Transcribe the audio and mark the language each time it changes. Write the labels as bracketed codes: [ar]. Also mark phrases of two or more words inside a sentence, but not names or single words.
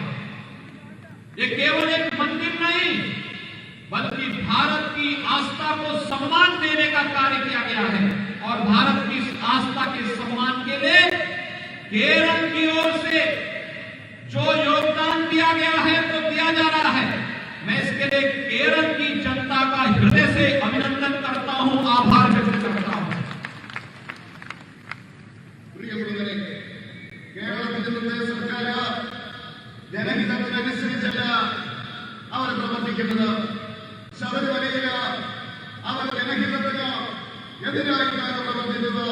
[hi] ये केवल एक मंदिर नहीं बल्कि भारत की आस्था को सम्मान देने का कार्य किया गया है और भारत की आस्था के सम्मान के लिए केरल की ओर से जो योगदान दिया गया है तो दिया जा रहा है। मैं इसके लिए केरल की जनता का हृदय से अभिनंदन करता हूं, आभार व्यक्त करता हूं। [ml] കേരളത്തിന്റെ സർക്കാർ ജനഹിതത്തിനനുസരിച്ചല്ല അവർ പ്രവർത്തിക്കുന്നത്. ശബരിമലയിൽ അവർ ജനഹിതത്തിന് എതിരായിട്ടാണ് പ്രവർത്തിച്ചത്.